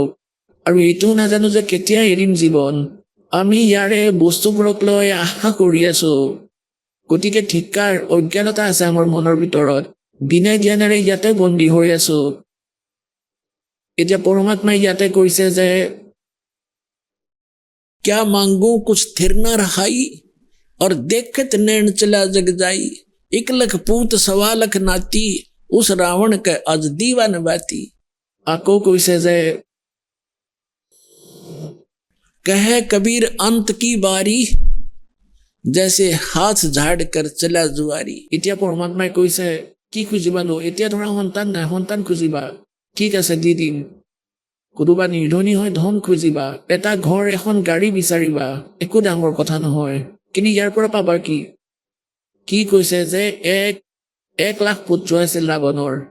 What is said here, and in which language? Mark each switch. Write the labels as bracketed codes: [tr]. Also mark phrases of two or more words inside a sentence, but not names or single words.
[as] আৰু এইটোও নাজানো যে কেতিয়া এৰিম জীৱন। আমি ইয়াৰে বস্তুবোৰক লৈ আশা কৰি আছো। গতিকে ধিক্কাৰ, অজ্ঞানতা আছে আমাৰ মনৰ ভিতৰত। বিনা জ্ঞানেৰে ইয়াতে বন্দী হৈ আছো। এতিয়া পৰমাত্মাই ইয়াতে কৈছে যে [hi] क्या मांगू कुछ स्थिर न रहाई और देखत नैन चला जग जाई। 1 लाख पूत 1.25 लाख नाती उस रावण के आज दीवान बाती। [as] আকৌ কৈছে যে [hi] कहे कबीर अंत की बारी जैसे हाथ झाड़ कर चला जुआरी। [as] এতিয়া পৰমাত্মাই কৈছে কি খুজিবা নো? এতিয়া ধৰা সন্তান নাই, সন্তান খুজিবা, ঠিক আছে দি দিম। কোনোবা নিৰ্ধনী হয় ধন খুজিবা, এটা ঘৰ এখন গাড়ী বিচাৰিবা, একো ডাঙৰ কথা নহয়। কিন্তু ইয়াৰ পৰা পাবা কি? কি কৈছে যে 1 লাখ পুত্ৰ আছিল ৰাৱণৰ।